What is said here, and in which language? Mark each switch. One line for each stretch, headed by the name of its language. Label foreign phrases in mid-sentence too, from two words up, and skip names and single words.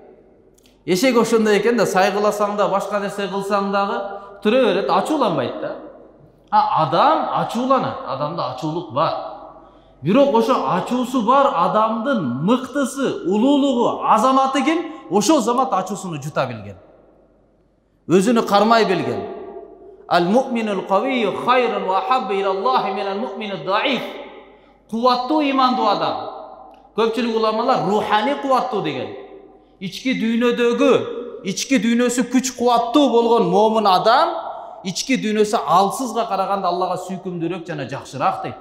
Kyrgyz: Эшек ошондой экен да, сайгыласаң да, башка нерсе кылсаң дагы тура берет, ачууланбайт да. Адам ачууланат, адамда ачуулук бар. Бирок ошо ачуусу бар адамдын мыктысы, улуулугу, азаматы ким? Ошол замат ачуусуну жута билген. Өзүнү кармай билген.
Arabic: المؤمن القوي خير وأحب إلى الله من المؤمن الضعيف.
Kyrgyz: Кубаттуу имандуу адам. Көпчүлүк уламалар рухани кубаттуу деген. Ички дүйнөсү күч кубаттуу болгон момун адам, ички дүйнөсү алсызга караганда Аллага сүйкүмдүүрөөк жана жакшыраак дейт.